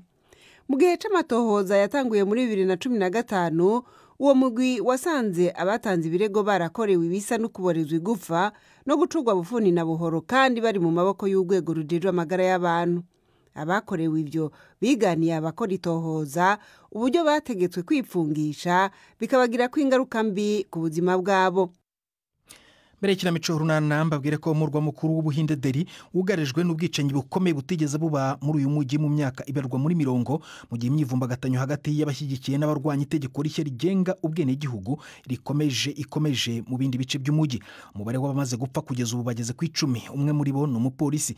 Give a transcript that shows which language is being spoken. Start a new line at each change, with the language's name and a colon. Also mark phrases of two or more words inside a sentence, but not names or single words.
Rundi: Mu gihe c'amatohoza yatanguye muri 2015, uwo mugwi wasanze abatanze ibirego barakorewe ibisa no kuborezwa igufa no gucurwa bufuni na buhoro, kandi bari mu maboko y'urwego rujejwe amagara y'abantu. Abakorewe ibyo biganiye abakora itohoza uburyo bategetswe kwipfungisha, bikabagira ko ingaruka mbi ku buzima bwabo.
Kinyarwanda: Mbere y'ikinamico runana mbabwire ko umurwa mukuru w'Ubuhinde Delhi wugarijwe n'ubwicanyi bukomeye butigeze buba muri uyu mujyi mu myaka ibarwa muri 100, mu gihe imyivumbagatanyo hagati y'abashyigikiye n'abarwanya itegeko rishya rigenga ubwenegihugu ikomeje mu bindi bice by'umujyi. Umubare w'abamaze gupfa kugeza ubu bageze ku 10. Umwe muri bo ni umupolisi.